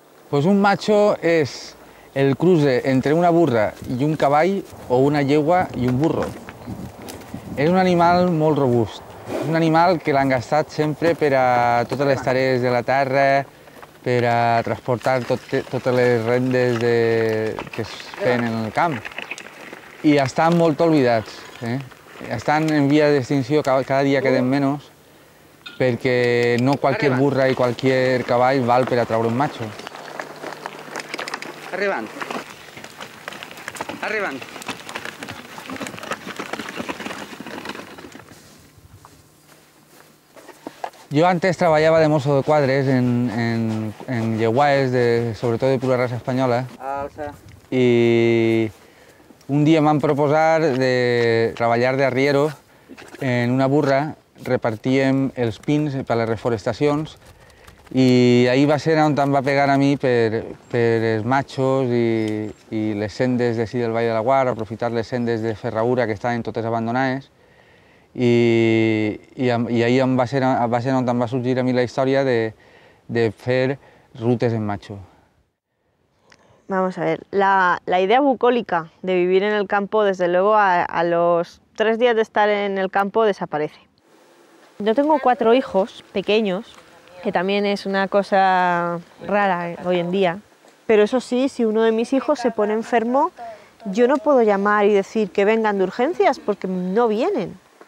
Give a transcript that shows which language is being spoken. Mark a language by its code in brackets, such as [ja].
[es] Pues un macho es el cruce entre una burra [ca] i un cavall o una llegua i un burro. És un animal molt robust. És un animal que l'han gastat sempre per a totes les tarees de la terra, per a transportar totes les rendes que es feien en el camp. I estan molt oblidats. Estan en via d'extinció, cada dia queden menys, perquè no qualsevol burra i qualsevol cavall val per a treure un macho. Arribant. Arribant. [es] Yo antes trabajaba de mozo de cuadres en yeguaes, sobre todo de pura raza española. [ca] Alça. [es] Y un día me han proposado de trabajar de arriero en una burra, [ca] repartíem els pins per a les reforestacions i ahir va ser on em va pegar a mi per els machos i les sendes d'ací del Vall de la Guar, aprofitar les sendes de ferradura que estaven totes abandonades i ahir va ser on em va sorgir a mi la història de fer rutes en macho. [es] Vamos a ver, la idea bucólica de vivir en el campo, desde luego, a los 3 días de estar en el campo desaparece. Yo tengo 4 hijos pequeños, que también es una cosa rara hoy en día, pero eso sí, si uno de mis hijos se pone enfermo, yo no puedo llamar y decir que vengan de urgencias porque no vienen.